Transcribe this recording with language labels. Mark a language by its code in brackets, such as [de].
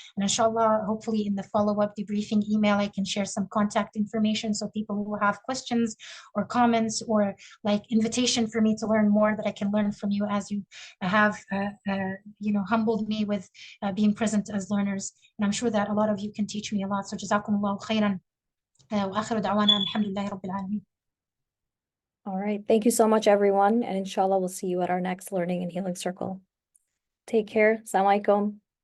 [en] And inshallah, hopefully in the follow-up debriefing email, I can share some contact information, so people who have questions or comments or like invitation for me to learn more, that I can learn from you, as you have humbled me with being present as learners. And I'm sure that a lot of you can teach me a lot. So jazakumullahu khairan. [ar] وآخر دعوانا الحمد لله رب العالمين. [en] All right. Thank you so much, everyone. And inshallah, we'll see you at our next Learning and Healing Circle. Take care. Assalamu alaikum.